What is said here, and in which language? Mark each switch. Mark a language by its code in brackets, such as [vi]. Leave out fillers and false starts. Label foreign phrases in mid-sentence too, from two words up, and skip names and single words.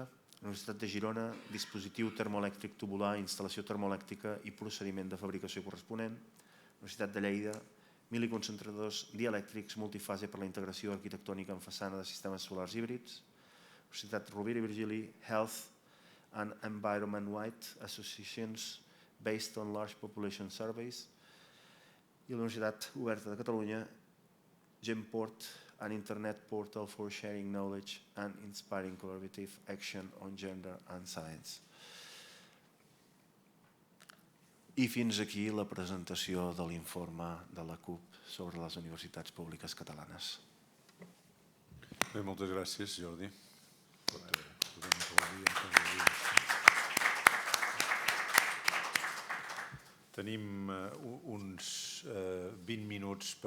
[ca] La Universitat de Girona, dispositiu termoelèctric tubular, instal·lació termoelèctrica i procediment de fabricació corresponent. La Universitat de Lleida, miliconcentradors dielèctrics multifase per la integració arquitectònica en façana de sistemes solars híbrids. La Universitat Rovira i Virgili, [en] Health and Environment-wide Associations based on large population surveys. [ca] I la Universitat Oberta de Catalunya, Genport, [en] an internet portal for sharing knowledge and inspiring collaborative action on gender and science. [ca] I fins aquí la presentació de l'informe de la CUP sobre les universitats públiques catalanes. Bé, moltes gràcies, Jordi. Tenim uns 20 minuts per...